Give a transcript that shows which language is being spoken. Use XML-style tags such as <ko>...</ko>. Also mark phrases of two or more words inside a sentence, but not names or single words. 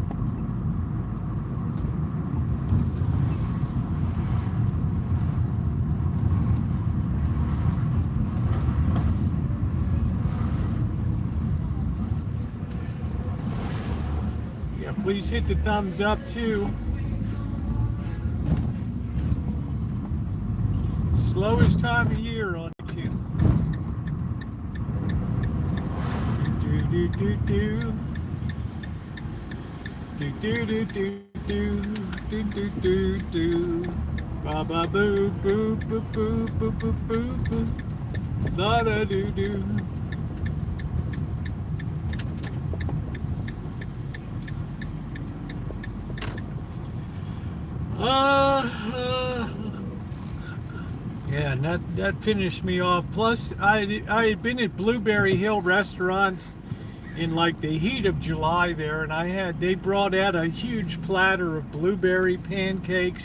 <en>Please hit the thumbs up too. Slowest time of year on YouTube. Do do do do. Do do do do do do do do do. Ba ba boo boo boo boo boo boo boo boo. La da do do. Yeah, and that finished me off. Plus, I had been at Blueberry Hill restaurants in like the heat of July there, and they brought out a huge platter of blueberry pancakes.</en>